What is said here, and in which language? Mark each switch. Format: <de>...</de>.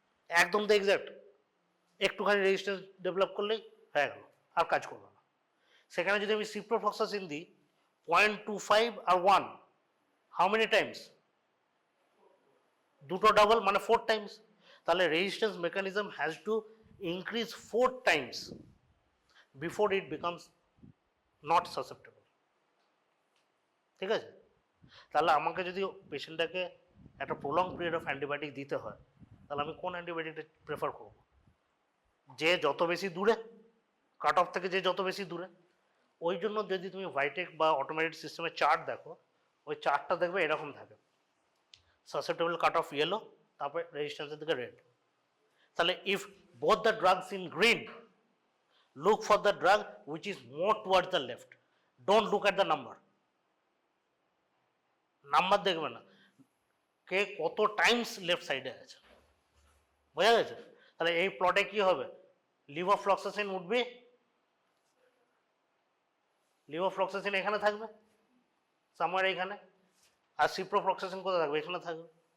<bn>একদম তো এক্স্যাক্ট, একটুখানি রেজিস্ট্যান্স ডেভেলপ করলেই হয়ে গেল, আর কাজ করবে না। সেখানে যদি আমি সিপ্রোফ্লক্সাসিন দিই 0.25 আর 1,</bn> <en>How many times?</en> <bn>দুটো ডাবল মানে 4 টাইমস। তাহলে</bn> <en>Resistance mechanism has to increase 4 times before it becomes not susceptible.</en> <bn>ঠিক আছে, তাহলে আমাকে যদি পেশেন্টটাকে একটা প্রলং পিরিয়ড অফ অ্যান্টিবায়োটিক দিতে হয়, তাহলে আমি কোন অ্যান্টিবায়োটিকটা প্রেফার করব? যে যত বেশি দূরে, কাট অফ থেকে যে যত বেশি দূরে। ওই জন্য যদি তুমি ভাইটেক বা অটোমেটেড সিস্টেমের চার্ট দেখো, ওই চার্টটা দেখবে এরকম থাকে, সাসেপ্টেবল কাট অফ ইয়েলো, তারপরে রেজিস্ট্যান্সের দিকে রেড।</bn> <en>তাহলে if both the drugs in green, look for the drug which is more towards the left. Don't look at the number.</en> <bn>Number দেখবে না, কে কত টাইমস লেফট সাইডে আছে, বোঝা গেছে? তাহলে এই প্লটে কি হবে, লিভোফ্লক্সাসিন উঠবে, লিভোফ্লক্সাসিন এখানে থাকবে সামওয়্যার এইখানে, আর সিপ্রোফ্লক্সাসিন কোথায় থাকবে, এখানে থাকবে।</bn>